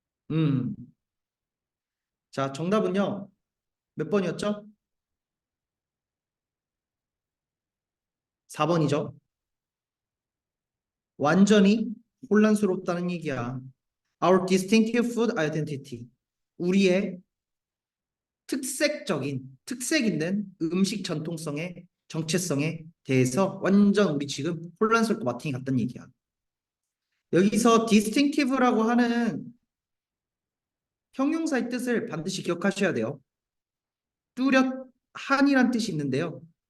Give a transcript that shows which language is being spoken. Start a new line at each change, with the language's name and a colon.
Korean: 음. 자, 정답은요. 몇 번이었죠? 4번이죠. 완전히 혼란스럽다는 얘기야.
English: Our distinctive food identity.
Korean: 우리의 특색 있는 음식 전통성의 정체성에 대해서 완전 우리 지금 혼란스럽고 마탱이 같다는 얘기야. 여기서 distinctive라고 하는 형용사의 뜻을 반드시 기억하셔야 돼요. 뚜렷한이란 뜻이 있는데요.